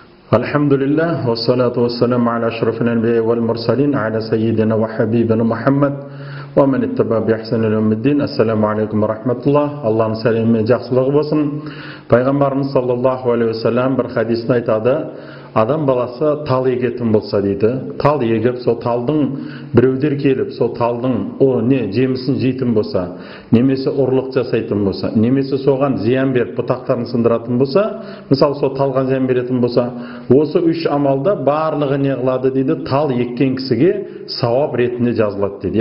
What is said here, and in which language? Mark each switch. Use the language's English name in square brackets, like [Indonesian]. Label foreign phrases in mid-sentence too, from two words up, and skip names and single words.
[Arabic] الحمد لله والصلاة والسلام على أشرف الأنبياء والمرسلين على سيدنا وحبيبنا محمد ومن اتبع بإحسان إلى يوم الدين. السلام عليكم ورحمة الله. [Turkish] Allah'ın selamı [Kazakh] жақсылығы болсын. Пайғамбарымыз [Arabic] صلى الله عليه وسلم [Kazakh] бір хадисте айтады: адам баласы тал егетін болса дейді, тал егіп, сол талдың біреулер келіп, сол талдың жемісін жейтін болса, немесе ұрлық жасайтын болса, немесе соған зиян беріп бұтақтарын сындыратын болса, мысалы сол талға зиян беретін болса, осы үш амалда барлығы не қылады дейді, тал еккен кісіге сауап ретінде жазылады дейді.